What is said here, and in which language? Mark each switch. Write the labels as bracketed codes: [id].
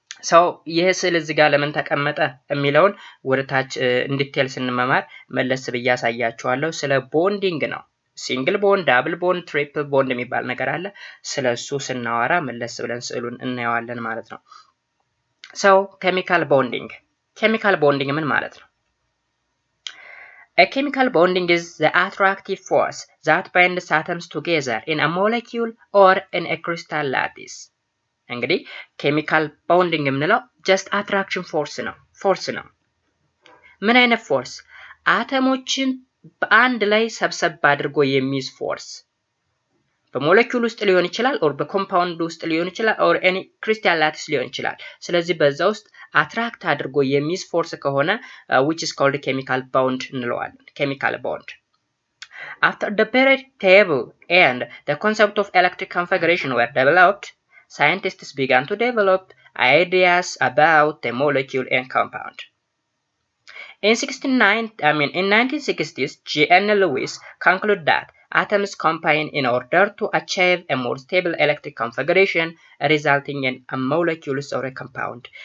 [am] ሰው ይህ ስዕል እዚህ ጋር ለምን ተቀመጠ የሚለውን ወደ ታች እንዲቴል ስንመማር መለስ ብዬ አሳያችኋለሁ። ስለ ቦንዲንግ ነው። ሲንግል ቦንድ፣ ዳብል ቦንድ፣ ትሪፕል ቦንድ የሚባል ነገር አለ። ስለሱ ስናወራ መለስ ብለን ስዕሉን እናየዋለን ማለት ነው። ሰው ኬሚካል ቦንዲንግ ምን ማለት ነው? [en] A chemical bonding is the attractive force that binds atoms together in a molecule or in a crystal lattice. [am] እንግዲህ ኬሚካል ቦንዲንግ የምንለው ጀስት አትራክሽን ፎርስ ነው። ምን አይነት ፎርስ? አተሞችን በአንድ ላይ ሰብሰብ አድርጎ የሚይዝ ፎርስ። በሞለኪውል ውስጥ ሊሆን ይችላል፣ ኦር በኮምፓውንድ ውስጥ ሊሆን ይችላል፣ ኦር ኤኒ ክሪስታል ላቲስ ሊሆን ይችላል። ስለዚህ በዛ ውስጥ አትራክት አድርጎ የሚይዝ ፎርስ ከሆነ [en] which is called chemical bond [am] እንለዋለን። chemical bond. [en] After the periodic table and the concept of electric configuration were developed, scientists began to develop ideas about the molecule and compound. In 1960s, G.N. Lewis concluded that atoms combine in order to achieve a more stable electric configuration resulting in a molecule or a compound.